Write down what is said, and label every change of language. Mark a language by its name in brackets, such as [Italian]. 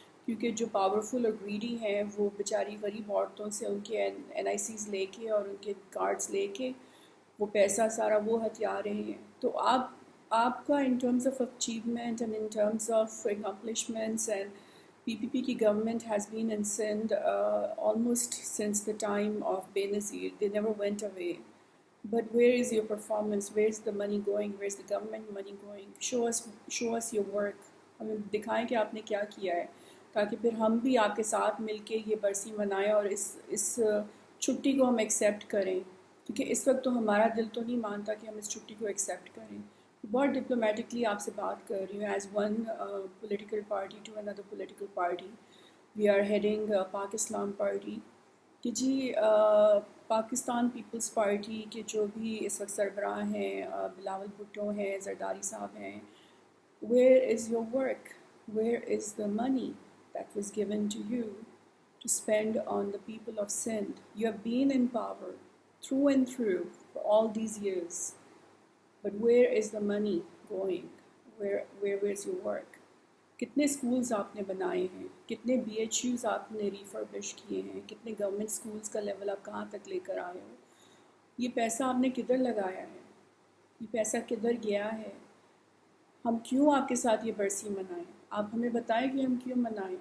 [Urdu] کیونکہ جو پاورفل اور گریڈی ہیں وہ بیچاری غریب عورتوں سے ان کے NICs لے کے اور ان کے کارڈز لے کے وہ پیسہ سارا وہ ہتھیا رہے ہیں. تو آپ کا [English] In terms of achievement and in terms of accomplishments and PPP کی government has been in Sindh almost since the time of Benazir. They never went away. But where is your performance? Where's the money going? Where's the government money going? Show us your work. [Urdu] ہمیں دکھائیں کہ آپ نے کیا کیا ہے، تاکہ پھر ہم بھی آپ کے ساتھ مل کے یہ برسی منائیں اور اس چھٹی کو ہم ایکسیپٹ کریں. کیونکہ اس وقت تو ہمارا دل تو نہیں مانتا کہ ہم اس چھٹی کو ایکسیپٹ کریں. بہت ڈپلومیٹکلی آپ سے بات کر رہی ہوں، [English] as one political party [Urdu] to another political party. [English] We are heading Pak Islam party. [Urdu] کہ جی پاکستان پیپلز پارٹی کے جو بھی اس وقت سربراہ ہیں، بلاول بھٹو ہیں، زرداری صاحب ہیں، [English] where is your work? Where is the money that was given to you to spend on the people of Sindh? You have been in power through and through for all these years. But where is the money going? Where's your work? [Urdu] کتنے schools آپ نے بنائے ہیں، کتنے BHUs آپ نے refurbish کیے ہیں، کتنے گورنمنٹ اسکولز کا لیول آپ کہاں تک لے کر آئے ہو؟ یہ پیسہ آپ نے کدھر لگایا ہے؟ یہ پیسہ کدھر گیا ہے؟ ہم کیوں آپ کے ساتھ یہ برسی منائیں؟ آپ ہمیں بتائیں کہ ہم کیوں منائیں.